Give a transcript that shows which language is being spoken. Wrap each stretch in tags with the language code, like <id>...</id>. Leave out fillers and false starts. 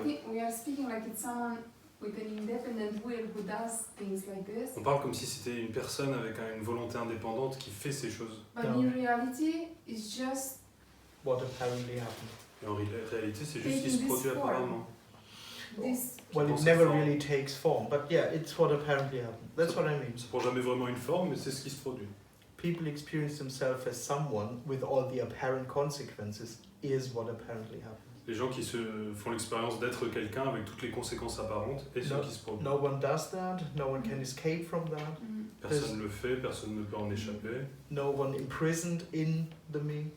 <en>We are speaking like it's someone with an independent will who does things like this.</en> <fr>On parle comme si c'était une personne avec une volonté indépendante qui fait ces choses.</fr> <en>But in reality, it's just What apparently happened.</en> <fr>Et en réalité, c'est juste ce qui se produit apparemment.</fr> <en>this. Well, it never really takes form, but yeah, it's what apparently happened. That's what I mean.</en> <fr>Ça prend jamais vraiment une forme, mais c'est ce qui se produit.</fr> <en>People experience themselves as someone with all the apparent consequences is what apparently happened.</en> <fr>Les gens qui se font l'expérience d'être quelqu'un avec toutes les conséquences apparentes et ce qui se produit.</fr> <en>No one does that, no one can escape from that.</en> <fr>Personne ne le fait, personne ne peut en échapper.</fr> <en>No one imprisoned in the me.</en>